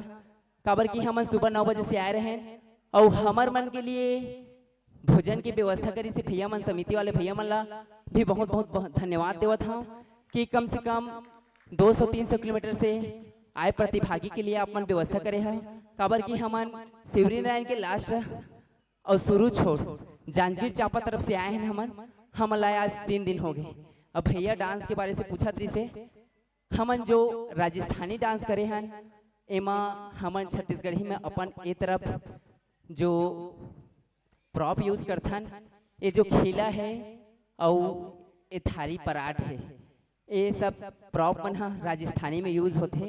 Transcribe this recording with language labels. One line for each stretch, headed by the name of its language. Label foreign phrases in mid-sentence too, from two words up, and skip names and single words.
Chhattisgarhi: काबर की हम सुबह 9 बजे से आए रहे और हमार मन के लिए भोजन की व्यवस्था करी से भैया मन, समिति वाले भैया मन ला भी बहुत बहुत धन्यवाद देवत हूँ कि कम से कम 200-300 किलोमीटर से आए प्रतिभागी के लिए आप मन व्यवस्था करे है। काबर की हमन शिवरी नारायण के लास्ट और शुरू छोड़ जांजगीर चांपा तरफ से आए हैं। हम लाए आज 3 दिन हो गए। अब भैया डांस के बारे से पूछा तरी से हमन जो राजस्थानी डांस करे हैं एमा हमन छत्तीसगढ़ी में अपन ए तरफ जो
English: prop use
Chhattisgarhi: करथन, ये जो खीला है और ये थारी पराठ है, ये सब प्रॉप मन राजस्थानी में यूज होते।